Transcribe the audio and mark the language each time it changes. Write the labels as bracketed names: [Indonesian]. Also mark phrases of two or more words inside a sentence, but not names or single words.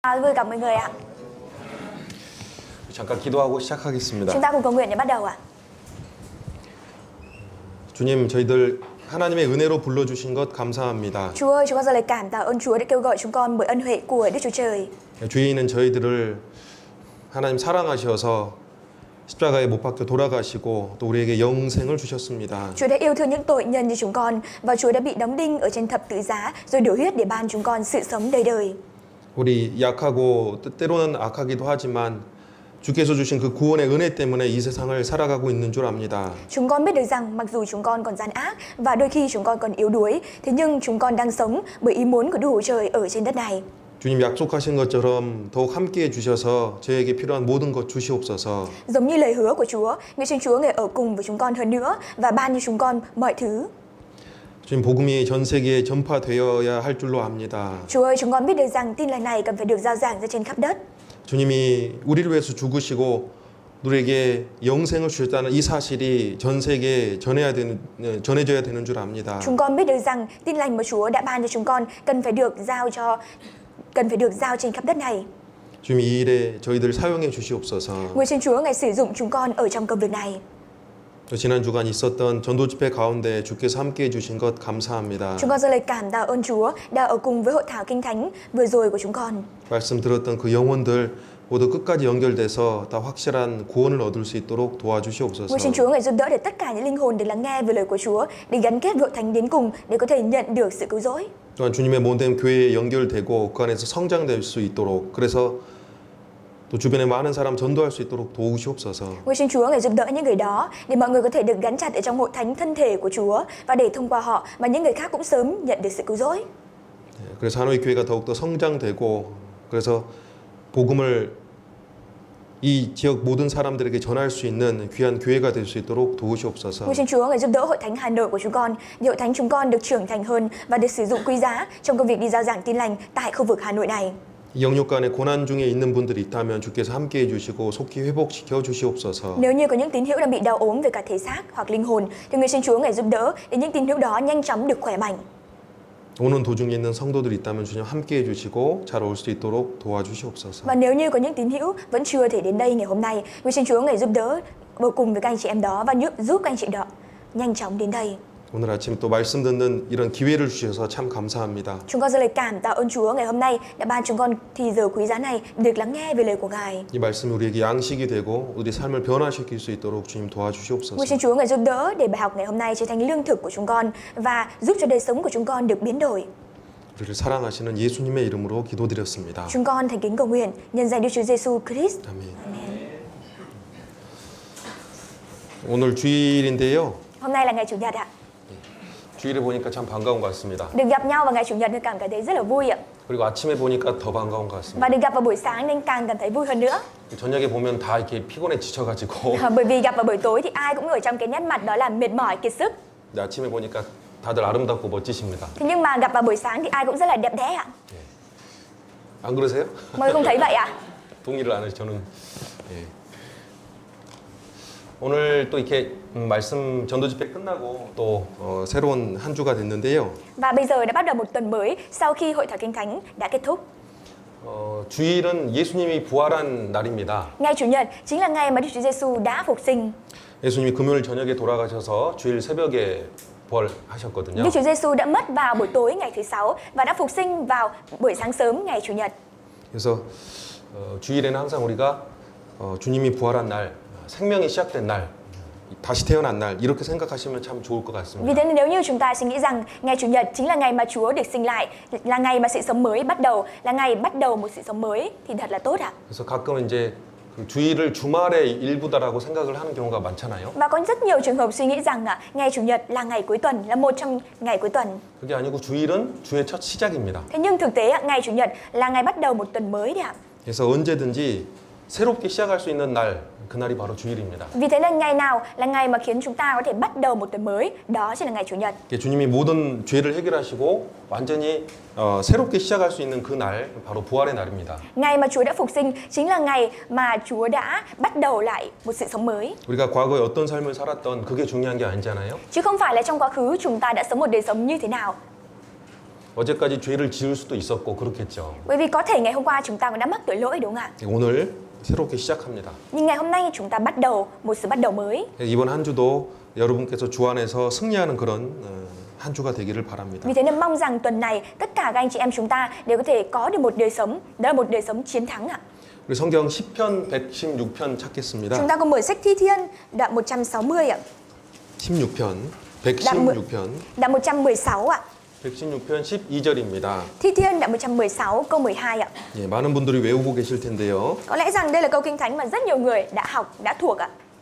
[Vietnamese] Vui gặp mọi người ạ. [Korean] 잠깐 기도하고 시작하겠습니다. [Vietnamese] Chúng ta cùng cầu nguyện để bắt đầu ạ. [Korean] 주님, 저희들 하나님의 은혜로 불러주신 것 감사합니다. [Vietnamese] Chúa ơi, chúng con dâng lời cảm tạ ơn Chúa đã kêu gọi chúng con bởi ân huệ của Đức Chúa Trời. [Korean] 죄인은 저희들을 하나님 사랑하셔서 십자가에 못 박혀 돌아가시고 또 우리에게 영생을 주셨습니다. [Vietnamese] Chúa đã yêu thương những tội nhân như chúng con và Chúa đã bị đóng đinh ở trên thập tự giá rồi đổ huyết để ban chúng con sự sống đời đời. [Korean] 우리 약하고 때로는 악하기도 하지만 주께서 주신 그 구원의 은혜 때문에 이 세상을 살아가고 있는 줄 압니다. [Vietnamese] Chúng con biết được rằng mặc dù chúng con còn gian ác và đôi khi chúng con còn yếu đuối, thế nhưng chúng con đang sống bởi ý muốn của Đức Chúa Trời ở trên đất này. [Korean] 주님 약속하신 것처럼 더욱 함께해 주셔서 저에게 필요한 모든 것 주시옵소서. [Vietnamese] Giống như lời hứa của Chúa, nguyện xin Chúa ngài ở cùng với chúng con hơn nữa và ban cho chúng con mọi thứ. [Korean] 주님 복음이 전 세계에 전파되어야 할 줄로 압니다. [Vietnamese] Chúa ơi, chúng con biết được rằng tin lành này cần phải được rao giảng ra trên khắp đất. [Korean] 주님이 우리를 위해서 죽으시고 우리에게 영생을 주셨다는 이 사실이 전 세계에 전해져야 되는 줄 압니다. [Vietnamese] Chúng con biết được rằng tin lành mà Chúa đã ban cho chúng con cần phải được giao trên khắp đất này. [Korean] 주님 이 일에 저희들 사용해 주시옵소서. [Vietnamese] Nguyện xin Chúa ngài sử dụng chúng con ở trong công việc này. [Korean] 지난 주간 있었던 전도 집회 가운데 주께서 함께해 주신 것 감사합니다. [Vietnamese] Chúng con dâng lời cảm tạ ơn Chúa đã ở cùng với hội thảo kinh thánh vừa rồi của chúng con. [Korean] 말씀 들었던 그 영혼들 모두 끝까지 연결돼서 다 확실한 구원을 얻을 수 있도록 도와주시옵소서. [Vietnamese] Nguyện xin Chúa ngài giúp đỡ để tất cả những linh hồn được lắng nghe về lời của Chúa để gắn kết với hội thánh đến cùng để có thể nhận được sự cứu rỗi. [Korean] 또한 주님의 몸된 교회에 연결되고 그 안에서 성장될 수 있도록 그래서 또 주변에 많은 사람 전도할 수 있도록 도우시옵소서. [Vietnamese] Nguyện xin Chúa ngài giúp đỡ những người đó để mọi người có thể được gắn chặt ở trong hội thánh thân thể của Chúa và để thông qua họ mà những người khác cũng sớm nhận được sự cứu rỗi. [Korean] 그래서 하노이 교회가 더욱더 성장되고 그래서 복음을 이 지역 모든 사람들에게 전할 수 있는 귀한 교회가 될 수 있도록 도우시옵소서. [Vietnamese] Nguyện xin Chúa ngài giúp đỡ hội thánh Hà Nội của chúng con, để hội thánh chúng con được trưởng thành hơn và được sử dụng quý giá trong công việc đi rao giảng tin lành tại khu vực Hà Nội này. [Korean] 영육간에 고난 중에 있는 분들이 있다면 주께서 함께해 주시고 속히 회복시켜 주시옵소서. [Vietnamese] Nếu như có những tín hữu đang bị đau ốm về cả thể xác hoặc linh hồn, thì nguyện xin Chúa ngài giúp đỡ để những tín hữu đó nhanh chóng được khỏe mạnh. [Korean] 오는 도중에 있는 성도들이 있다면 주님 함께해 주시고 잘 올 수 있도록 도와주시옵소서. [Vietnamese] Và nếu như có những tín hữu vẫn chưa thể đến đây ngày hôm nay, nguyện xin Chúa ngài giúp đỡ cùng với các anh chị em đó và giúp các anh chị đó nhanh chóng đến đây. [Korean] 오늘 아침 또 말씀 듣는 이런 기회를 주셔서 참 감사합니다. [Vietnamese] Chúng con dâng lời cảm tạ ơn Chúa ngày hôm nay đã ban chúng con thì giờ quý giá này được lắng nghe về lời của Ngài. [Korean] 이 말씀이 우리에게 양식이 되고 우리 삶을 변화시킬 수 있도록 주님 도와주시옵소서. [Vietnamese] Nguyện xin Chúa ngài giúp đỡ để bài học ngày hôm nay trở thành lương thực của chúng con và giúp cho đời sống của chúng con được biến đổi. [Korean] 우리를 사랑하시는 예수님의 이름으로 기도드렸습니다. [Vietnamese] Chúng con thành kính cầu nguyện nhân danh Đức Chúa Giêsu Christ. [Korean] 아멘. [Vietnamese] Amen. [Korean] 오늘 주일인데요. [Vietnamese] Hôm nay là ngày Chủ nhật ạ. [Korean] 주일에 보니까 참 반가운 것 같습니다. [Vietnamese] Được gặp nhau vào ngày Chủ nhật nên cảm thấy rất là vui ạ. [Korean] 그리고 아침에 보니까 더 반가운 것 같습니다. [Vietnamese] Và được gặp vào buổi sáng nên càng cảm thấy vui hơn nữa. [Korean] 저녁에 보면 다 이렇게 피곤해 지쳐가지고 [Vietnamese] Bởi vì gặp vào buổi tối thì ai cũng ở trong cái nét mặt đó là mệt mỏi kiệt sức. [Korean] 근데 아침에 보니까 다들 아름답고 멋지십니다. [Vietnamese] Thế nhưng mà gặp vào buổi sáng thì ai cũng rất là đẹp đẽ ạ. [Korean] 안 그러세요? [Vietnamese] Mọi người không thấy vậy ạ? [Korean] 동의를 안 해서 저는 예. 오늘 또 이렇게 말씀 전도 집회 끝나고 또 새로운 한 주가 됐는데요. [Vietnamese] Và bây giờ đã bắt đầu một tuần mới sau khi hội thảo kinh thánh đã kết thúc. [Korean] 주일은 예수님이 부활한 날입니다. [Vietnamese] Ngày Chủ nhật chính là ngày mà Đức Chúa Giêsu đã phục sinh. [Korean] 예수님이 금요일 저녁에 돌아가셔서 주일 새벽에 부활하셨거든요. [Vietnamese] Đức Chúa Giêsu đã mất vào buổi tối ngày thứ sáu và đã phục sinh vào buổi sáng sớm ngày Chủ nhật. [Korean] 그래서 주일에는 항상 우리가 주님이 부활한 날, 생명이 시작된 날, 다시 태어난 날 이렇게 생각하시면 참 좋을 것 같습니다. [Vietnamese] Vì thế nên nếu như chúng ta suy nghĩ rằng ngày Chủ nhật chính là ngày mà Chúa được sinh lại, là ngày mà sự sống mới bắt đầu, là ngày bắt đầu một sự sống mới thì thật là tốt ạ. [Korean] 그래서 가끔 이제 그 주일을 주말의 일부다라고 생각을 하는 경우가 많잖아요. [Vietnamese] Và có rất nhiều trường hợp suy nghĩ rằng ngày Chủ nhật là ngày cuối tuần, là một trong ngày cuối tuần. [Korean] 그게 아니고 주일은 주의 첫 시작입니다. [Vietnamese] Thế nhưng thực tế ngày Chủ nhật là ngày bắt đầu một tuần mới đấy ạ. [Korean] 그래서 언제든지 새롭게 시작할 수 있는 날, 그날이 바로 주일입니다. [Vietnamese] Vì thế nên ngày nào là ngày mà khiến chúng ta có thể bắt đầu một tuần mới, đó chính là ngày Chủ nhật. [Korean] 주님이 모든 죄를 해결하시고 완전히 새롭게 시작할 수 있는 그 날, 바로 부활의 날입니다. [Vietnamese] Ngày mà Chúa đã phục sinh chính là ngày mà Chúa đã bắt đầu lại một sự sống mới. [Korean] 우리가 과거에 어떤 삶을 살았던 그게 중요한 게 아니잖아요. [Vietnamese] Chứ không phải là trong quá khứ chúng ta đã sống một đời sống như thế nào. [Korean] 어제까지 죄를 지을 수도 있었고 그렇겠죠. [Vietnamese] Bởi vì có thể ngày hôm qua chúng ta cũng đã mắc tội lỗi đúng không ạ? [Korean] 오늘 새롭게 시작합니다. [Vietnamese] Nhưng ngày hôm nay chúng ta bắt đầu một sự bắt đầu mới. [Korean] 이번 한 주도 여러분께서 주 안에서 승리하는 그런 한 주가 되기를 바랍니다. [Vietnamese] Vì thế nên mong rằng tuần này tất cả các anh chị em chúng ta đều có thể có được một đời sống, đó là một đời sống chiến thắng ạ. [Korean] 우리 성경 10편 116편 찾겠습니다. [Vietnamese] Chúng ta cùng mở sách Thi Thiên đoạn 160 ạ. [Korean] 16편 116편 [Vietnamese] Đoạn 116 ạ. [Korean] 116편 12절입니다. [Vietnamese] Thi Thiên đoạn 116 câu 12 ạ. [Korean] 예, 많은 분들이 외우고 계실 텐데요. [Vietnamese] Có lẽ rằng đây là câu kinh thánh mà rất nhiều người đã học, đã thuộc ạ.